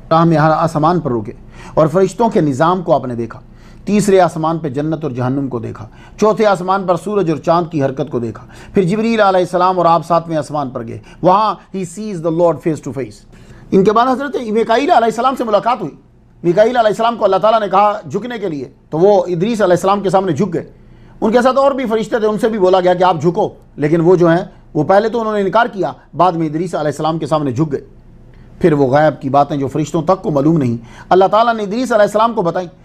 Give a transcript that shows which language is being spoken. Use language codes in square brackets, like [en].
[ur] راہ میں ہر آسمان پر رکے اور فرشتوں کے نظام کو آپ نے دیکھا. تیسرے آسمان پہ جنت اور جہنم کو دیکھا. چوتھے آسمان پر سورج اور چاند کی حرکت کو دیکھا. پھر جبریل علیہ السلام اور آپ 7ویں آسمان پر گئے. وہاں [en] he sees the Lord face to face. [ur] ان کے بعد حضرت میکائیل علیہ السلام سے ملاقات ہوئی. میکائیل علیہ السلام کو اللہ تعالیٰ نے کہا جھکنے کے لیے, تو وہ ادریس علیہ السلام کے سامنے جھک گئے. ان کے ساتھ اور بھی فرشتے تھے, ان سے بھی بولا گیا کہ آپ جھکو, لیکن وہ جو ہیں وہ پہلے تو انہوں نے انکار کیا, بعد میں ادریس علیہ السلام کے سامنے جھک گئے. پھر وہ غیب کی باتیں جو فرشتوں تک کو معلوم نہیں اللہ تعالیٰ نے ادریس علیہ السلام کو بتائیں.